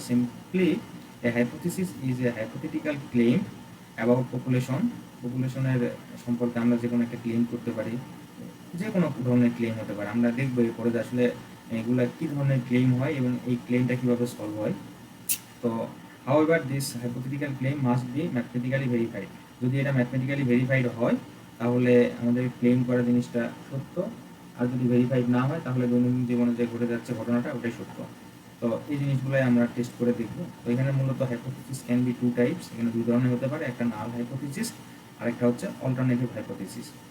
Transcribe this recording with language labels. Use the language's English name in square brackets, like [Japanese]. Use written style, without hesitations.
[English] Simply a hypothesis is a hypothetical claim about population. [Bangla] পপুলেশনের সম্পর্কে আমরা যে কোনো একটা ক্লেম করতে পারি, যে কোনো ধরনের ক্লেম হতে পারে। আমরা দেখবো এরপরে যে আসলে এগুলা কী ধরনের ক্লেম হয় এবং এই ক্লেমটা কীভাবে সলভ হয়। [English] তো however this hypothetical claim must be mathematically verified। [Bangla] যদি এটা ম্যাথমেটিক্যালি ভেরিফাইড হয় তাহলে আমাদের ক্লেম করা জিনিসটা সত্য, আর যদি ভেরিফাইড না হয় তাহলে দৈনন্দিন জীবনে যে ঘটে যাচ্ছে ঘটনাটা ওটাই সত্য। তো এই জিনিসগুলোই আমরা টেস্ট করে দেখব। তো এখানে মূলত [English] hypothesis can be two types, [Bangla] এখানে দুই ধরনের হতে পারে, একটা নাল হাইপোথিসিস আর একটা হচ্ছে অল্টারনেটিভ হাইপোথিসিস।